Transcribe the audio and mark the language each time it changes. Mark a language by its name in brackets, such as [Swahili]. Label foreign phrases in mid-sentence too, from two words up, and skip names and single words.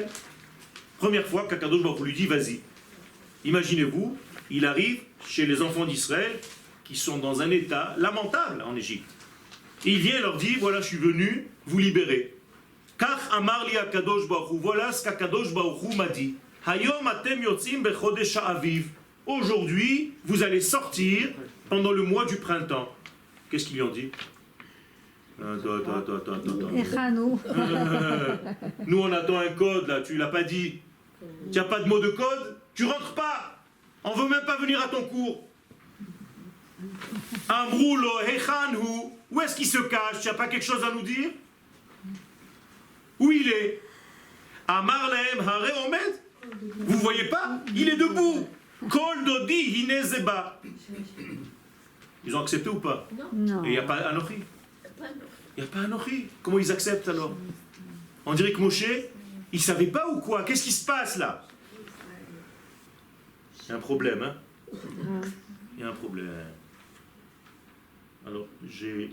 [French] Première fois qu'Akadosh Baruch Hu lui dit, vas-y. Imaginez-vous, il arrive chez les enfants d'Israël qui sont dans un état lamentable en Égypte. Et il vient et leur dit, voilà, je suis venu vous libérer. [Hebrew] כך אמר לי הקדוש ברוך הוא, [French] voilà ce qu'Akadosh Baruch Hu m'a dit. [Hebrew] היום אתם יוצאים בחודש האביב. [French] Aujourd'hui, vous allez sortir pendant le mois du printemps. Qu'est-ce qu'ils lui ont dit? Attends. Nous, on attend un code, là, tu l'as pas dit. Tu n'as pas de mot de code? Tu rentres pas. On veut même pas venir à ton cours. [Hebrew] אמרו לו היכן הוא. [French] Où est-ce qu'il se cache? Tu n'as pas quelque chose à nous dire? Où il est? [Hebrew] אמר להם הרי עומד. [French] Vous voyez pas? Il est debout. [Hebrew] קול דודי הנה זה בא. [French] Ils ont accepté ou pas? Non. Et il n'y a pas Anochi. Pas non. Il n'y a pas Anochi. Comment ils acceptent alors? On dirait que Moshe, il ne savait pas ou quoi? Qu'est-ce qui se passe là? Il y a un problème, hein? Il y a un problème. Alors, j'ai...